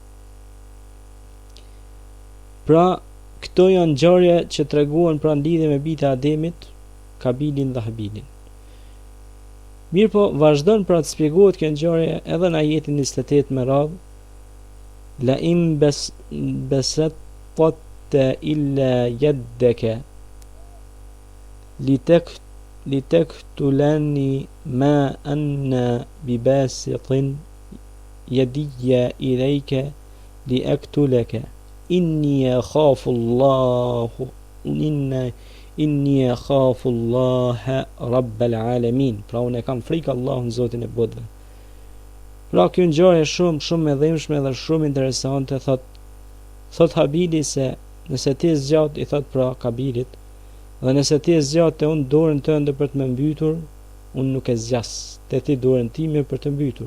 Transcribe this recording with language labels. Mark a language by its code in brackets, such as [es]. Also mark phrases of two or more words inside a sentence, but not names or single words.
[sq] Pra, këto janë ngjarje që treguan pra lidhje me bijtë e Ademit, Kabilin dhe Habilin. Mirë po, vazhdon pra të shpjegohet kjo ngjarje edhe në ajetin 28 me radhë, [ar] لئن بسطت إلي يدك لتقتلني ما أنا بباسط يدي إليك لأقتلك إني أخاف الله رب العالمين. [sq] Pra unë e kam frikë Allahun, Zotin e botëve. Pra kjo ngjarje shumë e dhimbshme dhe shumë interesante. Thot Habili se nëse ti zgjat, i thot pra Kabilit, dhe nëse ti e zgjat të unë dorën tënde për të më mbytur, unë nuk e zgjas të ti dorën time për të mbytur.